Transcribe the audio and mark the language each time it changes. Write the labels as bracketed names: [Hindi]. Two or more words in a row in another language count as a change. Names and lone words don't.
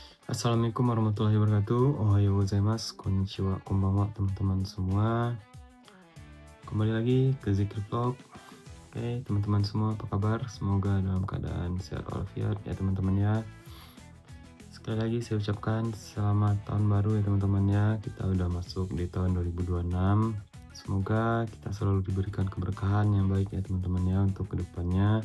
[Arabic] السلام عليكم ورحمة الله وبركاته. [Japanese] おはようございます、こんにちは、こんばんは [Indonesian] teman-teman semua. Kembali lagi ke Zikir Vlog. Oke, teman-teman semua apa kabar? Semoga dalam keadaan sehat walafiat ya teman-teman ya. Sekali lagi saya ucapkan selamat tahun baru ya teman-teman ya. Kita udah masuk di tahun 2026. Semoga kita selalu diberikan keberkahan yang baik ya teman-teman ya untuk kedepannya.